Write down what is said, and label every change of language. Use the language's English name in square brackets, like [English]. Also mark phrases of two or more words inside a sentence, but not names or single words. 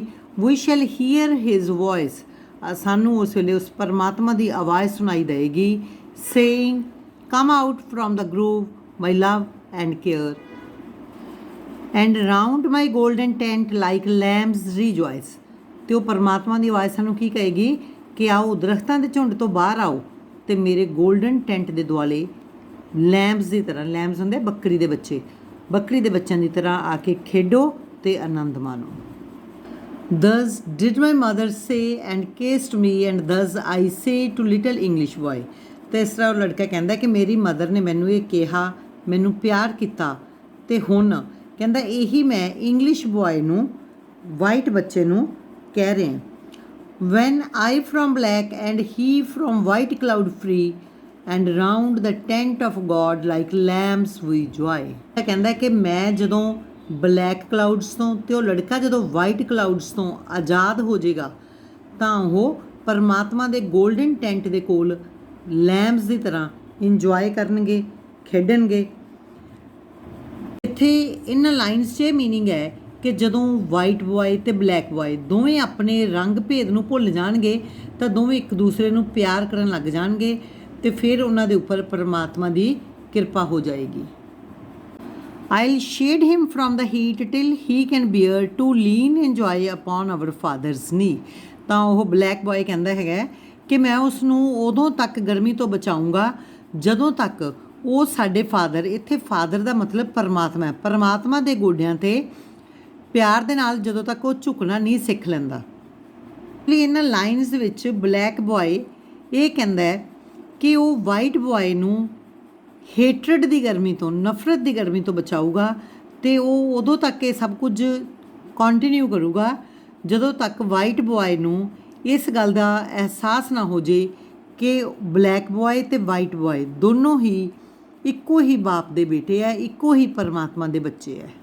[English] we shall hear his voice, [Punjabi] ਸਾਨੂੰ ਉਸ ਵੇਲੇ ਉਸ ਪਰਮਾਤਮਾ ਦੀ ਆਵਾਜ਼ ਸੁਣਾਈ ਦੇਵੇਗੀ, [English] saying come out from the grove my love and care and round my golden tent like lambs rejoice. [Punjabi] ਅਤੇ ਉਹ ਪਰਮਾਤਮਾ ਦੀ ਆਵਾਜ਼ ਸਾਨੂੰ ਕੀ ਕਹੇਗੀ ਕਿ ਆਓ ਦਰਖਤਾਂ ਦੇ ਝੁੰਡ ਤੋਂ ਬਾਹਰ ਆਓ ਅਤੇ ਮੇਰੇ [English] golden tent [Punjabi] ਦੇ ਦੁਆਲੇ ਲੈਂਬਸ ਦੀ ਤਰ੍ਹਾਂ, ਲੈਂਬਸ ਹੁੰਦੇ ਬੱਕਰੀ ਦੇ ਬੱਚੇ, ਬੱਕਰੀ ਦੇ ਬੱਚਿਆਂ ਦੀ ਤਰ੍ਹਾਂ ਆ ਕੇ ਖੇਡੋ ਅਤੇ ਆਨੰਦ ਮਾਣੋ। [English] Thus did my mother say and kissed me and thus I say to little English boy। [Punjabi] ਅਤੇ ਇਸ ਤਰ੍ਹਾਂ ਉਹ ਲੜਕਾ ਕਹਿੰਦਾ ਕਿ ਮੇਰੀ ਮਦਰ ਨੇ ਮੈਨੂੰ ਇਹ ਕਿਹਾ, ਮੈਨੂੰ ਪਿਆਰ ਕੀਤਾ, ਅਤੇ ਹੁਣ ਕਹਿੰਦਾ ਇਹੀ ਮੈਂ [English] English boy [Punjabi] ਨੂੰ, ਵਾਈਟ ਬੱਚੇ ਨੂੰ ਕਹਿ ਰਿਹਾ। [English] When I from black and he from white cloud free and round the tent of God like lambs we joy। [Punjabi] ਕਹਿੰਦਾ ਕਿ ਮੈਂ ਜਦੋਂ [English] black clouds [Punjabi] ਤੋਂ ਅਤੇ ਉਹ ਲੜਕਾ ਜਦੋਂ [English] white clouds [Punjabi] ਤੋਂ ਆਜ਼ਾਦ ਹੋ ਜਾਏਗਾ ਤਾਂ ਉਹ ਪਰਮਾਤਮਾ ਦੇ [English] golden tent [Punjabi] ਦੇ ਕੋਲ ਲੈਂਬਸ ਦੀ ਤਰ੍ਹਾਂ ਇੰਜੋਏ ਕਰਨਗੇ, ਖੇਡਣਗੇ। ਇੱਥੇ ਇਹਨਾਂ ਲਾਈਨਸ 'ਚ ਇਹ ਮੀਨਿੰਗ ਹੈ ਕਿ ਜਦੋਂ [English] white boy [Punjabi] ਅਤੇ [English] black boy [Punjabi] ਦੋਵੇਂ ਆਪਣੇ ਰੰਗ ਭੇਦ ਨੂੰ ਭੁੱਲ ਜਾਣਗੇ ਤਾਂ ਦੋਵੇਂ ਇੱਕ ਦੂਸਰੇ ਨੂੰ ਪਿਆਰ ਕਰਨ ਲੱਗ ਜਾਣਗੇ ਅਤੇ ਫਿਰ ਉਹਨਾਂ ਦੇ ਉੱਪਰ ਪਰਮਾਤਮਾ ਦੀ ਕਿਰਪਾ ਹੋ ਜਾਏਗੀ। [English] I'll shade him from the heat till he can bear to lean and enjoy upon our father's knee। [Punjabi] ਤਾਂ ਉਹ [English] black boy [Punjabi] ਕਹਿੰਦਾ ਹੈਗਾ ਕਿ ਮੈਂ ਉਸ ਨੂੰ ਉਦੋਂ ਤੱਕ ਗਰਮੀ ਤੋਂ ਬਚਾਊਂਗਾ ਜਦੋਂ ਤੱਕ ਉਹ ਸਾਡੇ ਫਾਦਰ, ਇੱਥੇ ਫਾਦਰ ਦਾ ਮਤਲਬ ਪਰਮਾਤਮਾ ਹੈ, ਪਰਮਾਤਮਾ ਦੇ ਗੋਡਿਆਂ 'ਤੇ ਪਿਆਰ ਦੇ ਨਾਲ ਜਦੋਂ ਤੱਕ ਉਹ ਝੁਕਣਾ ਨਹੀਂ ਸਿੱਖ ਲੈਂਦਾ। ਲਈ ਇਹਨਾਂ ਲਾਈਨਸ ਦੇ ਵਿੱਚ [English] black boy [Punjabi] ਇਹ ਕਹਿੰਦਾ ਕਿ ਉਹ [English] white boy [Punjabi] ਨੂੰ ਹੇਟਰਡ ਦੀ ਗਰਮੀ ਤੋਂ, ਨਫ਼ਰਤ ਦੀ ਗਰਮੀ ਤੋਂ ਬਚਾਊਗਾ ਅਤੇ ਉਹ ਉਦੋਂ ਤੱਕ ਇਹ ਸਭ ਕੁਝ ਕੰਟੀਨਿਊ ਕਰੂਗਾ ਜਦੋਂ ਤੱਕ [English] white boy [Punjabi] ਨੂੰ ਇਸ ਗੱਲ ਦਾ ਅਹਿਸਾਸ ਨਾ ਹੋ ਜੇ ਕਿ [English] black boy [Punjabi] ਅਤੇ [English] white boy [Punjabi] ਦੋਨੋਂ ਹੀ ਇੱਕੋ ਹੀ ਬਾਪ ਦੇ ਬੇਟੇ ਹੈ, ਇੱਕੋ ਹੀ ਪਰਮਾਤਮਾ ਦੇ ਬੱਚੇ ਹੈ।